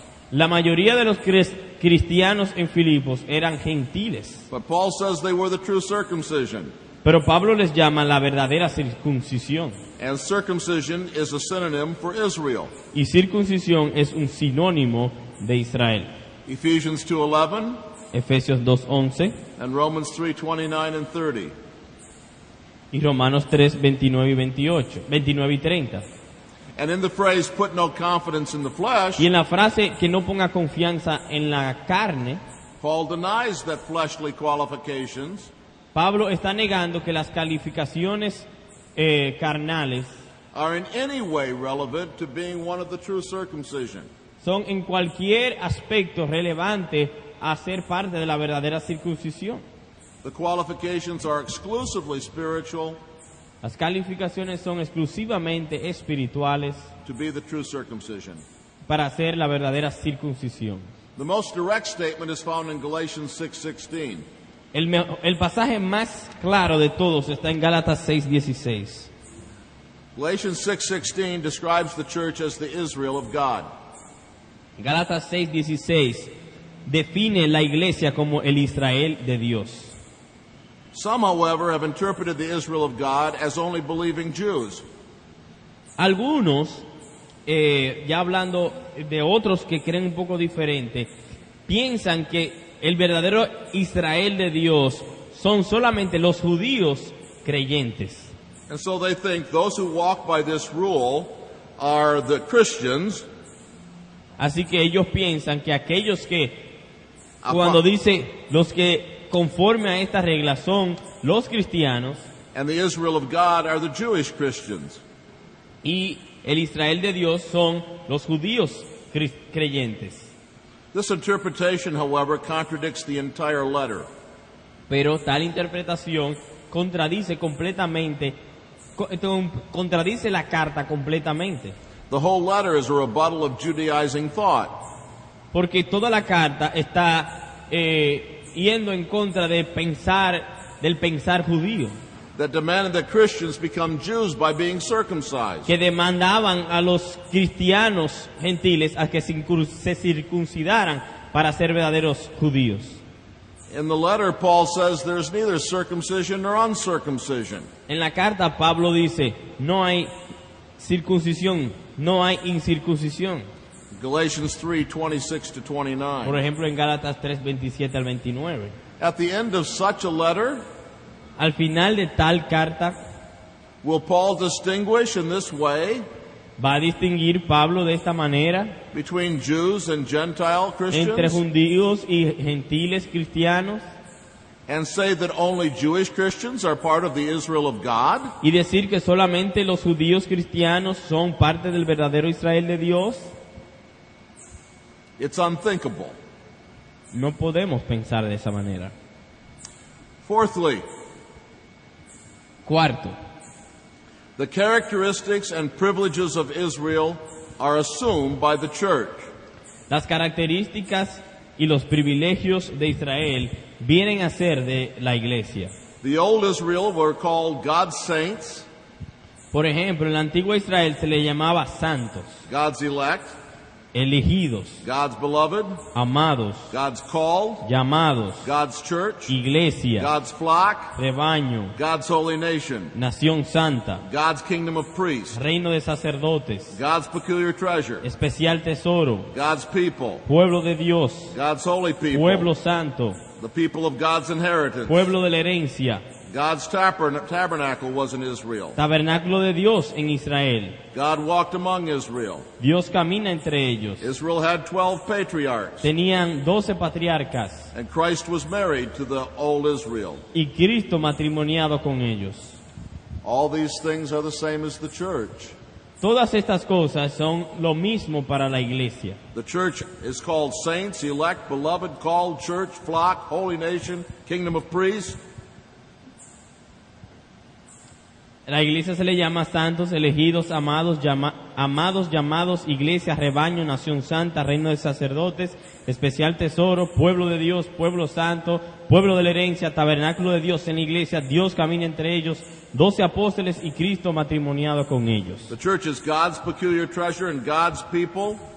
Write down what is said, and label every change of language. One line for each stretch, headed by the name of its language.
Spanish: La mayoría de los cristianos en Filipos eran gentiles,
English: But Paul says they were the true circumcision.
Spanish: pero Pablo les llama la verdadera circuncisión.
English: And circumcision is a synonym for Israel.
Spanish: Y circuncisión es un sinónimo de Israel.
English: Ephesians 2:11
Spanish: Efesios 2:11
English: and Romans 3:29 and 30.
Spanish: y Romanos 3:29 y 30.
English: And in the phrase, "put no confidence in the flesh,"
Spanish: Y en la frase que no ponga confianza en la carne,
English: Paul denies that fleshly qualifications
Spanish: Pablo está negando que las calificaciones carnales
English: are in any way relevant to being one of the true circumcision.
Spanish: son en cualquier aspecto relevante a ser parte de la verdadera circuncisión.
English: The qualifications are exclusively spiritual
Spanish: Las calificaciones son exclusivamente espirituales
English: to be the true circumcision.
Spanish: para hacer la verdadera circuncisión.
English: The most direct statement is found in Galatians 6:16.
Spanish: El pasaje más claro de todos está en Gálatas 6:16.
English: Galatians 6:16 describes the church as the Israel of God.
Spanish: Gálatas 6:16 define la iglesia como el Israel de Dios.
English: Some, however, have interpreted the Israel of God as only believing Jews.
Spanish: Algunos, ya hablando de otros que creen un poco diferente, piensan que el verdadero Israel de Dios son solamente los judíos creyentes.
English: And so they think those who walk by this rule are the Christians.
Spanish: Así que ellos piensan que aquellos que, cuando dice los que conforme a esta regla son los cristianos,
English: And the Israel of God are the Jewish Christians.
Spanish: y el Israel de Dios son los judíos creyentes.
English: This interpretation, however, contradicts the entire letter.
Spanish: Pero tal interpretación contradice completamente, contradice la carta completamente.
English: The whole letter is a rebuttal of Judaizing thought.
Spanish: Porque toda la carta está yendo en contra del pensar judío,
English: That demanded that Christians become Jews by being circumcised.
Spanish: que demandaban a los cristianos gentiles a que se circuncidaran para ser verdaderos judíos.
English: In the letter, Paul says there's neither circumcision nor uncircumcision.
Spanish: En la carta Pablo dice, no hay circuncisión, no hay incircuncisión.
English: Galatians 3:26 to
Spanish: Por
English: 29.
Spanish: ejemplo, en Gálatas 3:27 al 29.
English: At the end of such a letter,
Spanish: Al final de tal carta,
English: will Paul distinguish in this way
Spanish: va a distinguir Pablo de esta manera
English: between Jews and Gentile
Spanish: entre
English: Christians
Spanish: judíos y gentiles cristianos
English: and say that only Jewish Christians are part of the Israel of God?
Spanish: y decir que solamente los judíos cristianos son parte del verdadero Israel de Dios?
English: It's unthinkable.
Spanish: No podemos pensar de esa manera.
English: Fourthly,
Spanish: Cuarto,
English: the characteristics and privileges of Israel are assumed by the church.
Spanish: las características y los privilegios de Israel vienen a ser de la iglesia.
English: The old Israel were called God's saints,
Spanish: Por ejemplo, en la antigua Israel se le llamaba santos,
English: God's elect,
Spanish: elegidos,
English: God's beloved,
Spanish: amados,
English: God's called,
Spanish: llamados,
English: God's church,
Spanish: iglesia,
English: God's flock,
Spanish: rebaño,
English: God's holy nation,
Spanish: nación santa,
English: God's kingdom of priests,
Spanish: reino de sacerdotes,
English: God's peculiar treasure,
Spanish: especial tesoro,
English: God's people,
Spanish: pueblo de Dios,
English: God's holy people,
Spanish: pueblo santo,
English: the people of God's inheritance.
Spanish: pueblo de la herencia,
English: God's tabernacle was in Israel.
Spanish: tabernáculo de Dios en Israel.
English: God walked among Israel.
Spanish: Dios camina entre ellos.
English: Israel had 12 patriarchs,
Spanish: Tenían 12 patriarcas
English: and Christ was married to the old Israel.
Spanish: y Cristo matrimoniado con ellos.
English: All these things are the same as the church.
Spanish: Todas estas cosas son lo mismo para la iglesia.
English: The church is called saints, elect, beloved, called, church, flock, holy nation, kingdom of priests.
Spanish: La iglesia se le llama santos, elegidos, amados, llamados, iglesia, rebaño, nación santa, reino de sacerdotes, especial tesoro, pueblo de Dios, pueblo santo, pueblo de la herencia, tabernáculo de Dios en la iglesia, Dios camina entre ellos, 12 apóstoles y Cristo matrimoniado con ellos.
English: The church is God's peculiar treasure and God's people.